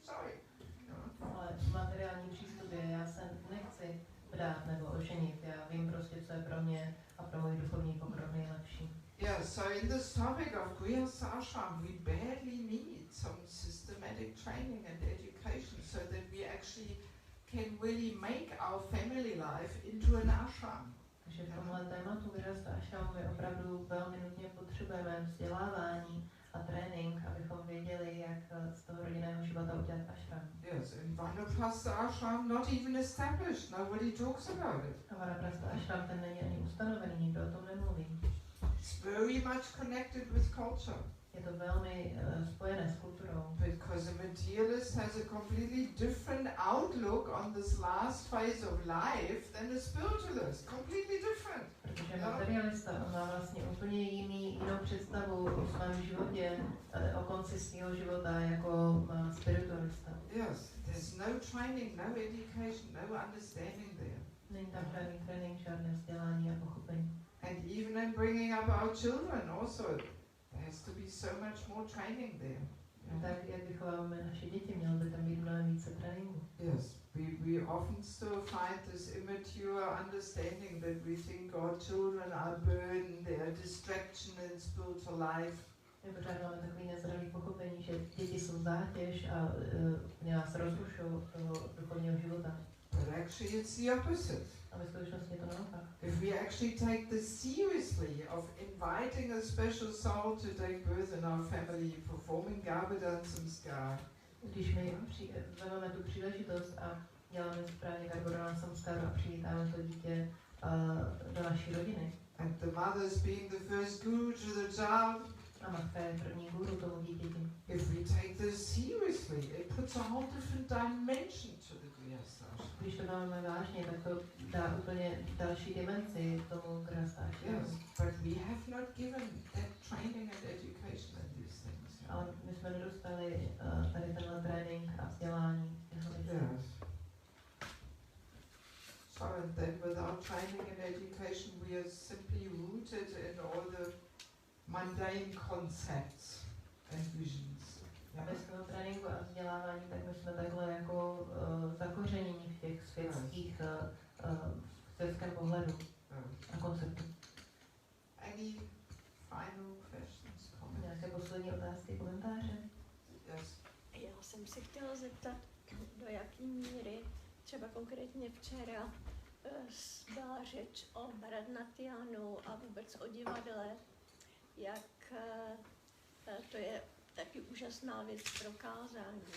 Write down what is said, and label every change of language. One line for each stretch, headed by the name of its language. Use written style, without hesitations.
English: Sorry. You know?
Czech: Ale v materiální přístupě já se nechci vdát nebo oženit. Já vím prostě, co je pro mě a pro můj duchovní pokrok nejlepší.
English: Yeah, so in this topic of Grihastha we badly need some systematic training and education so that we actually can really make our family life into an ashram.
Czech: Takže v tomhle tématu Grihastha my opravdu velmi nutně potřebujeme vzdělávání a trénink, abychom věděli, jak z toho rodinného života udělat ashram.
English: Yes, in Vanaprastha ashram not even established, nobody talks about it.
Czech: A Vanaprastha ashram ten není ani ustanovený, nikdo o tom nemluví.
English: It's very much connected with culture.
Czech: Je to velmi spojené s kulturou.
English: Because a materialist has a completely different outlook on this last phase of life than a spiritualist. Completely different.
Czech: Protože materialista má vlastně úplně jinou představu o svém životě, o konci svého života jako spiritualista.
English: Yes, there's no training, no education, no understanding there.
Czech: Není tam žádný trénink, žádné vzdělání a pochopení.
English: And even in bringing up our children also, there has to be so much more training there.
Czech: Tak jak vychováváme naše děti, mělo by tam být mnohem více tréninku.
English: Yes, we often still find this immature understanding that we think our children are a burden, they are a distraction in spiritual life.
Czech: My pořád máme takový nezralý pochopení, že děti jsou zátěž a nás rozrušují od toho duchovního života.
English: But actually it's the opposite.
Czech: A ve skutečnosti je to naopak.
English: If we actually take this seriously of inviting a special soul to take birth in our family, performing Garbhadan samskar.
Czech: Když my vezmeme tu příležitost a děláme správně Garbhadan samskar a přivítáme to dítě do naší rodiny.
English: And the mother's being the first guru to the child.
Czech: A matka je první guru tomu dítěti.
English: If we take this seriously, it puts a whole different dimension to the Grihastha.
Czech: Když to máme vážně, tak to dá úplně další dimenzi tomu Grihastha.
English: Yes, but we have not given that training and education in these things.
Czech: Ale my jsme nedostali tady tenhle trénink a vzdělání.
English: Yes. So and then without training and education we are simply rooted in all the mundane concepts and visions.
Czech: A bez toho tréninku a vzdělávání, tak my jsme takhle jako zakořenění v těch světských, světském pohledu a konceptu.
English: Any final questions, comments?
Czech: Nějaké poslední otázky, komentáře?
English: Yes.
Czech: Já jsem se chtěla zeptat, do jaké míry, třeba konkrétně včera, byla řeč o Bharatanatyámu a vůbec o divadle, jak to je taky úžasná věc pro kázání.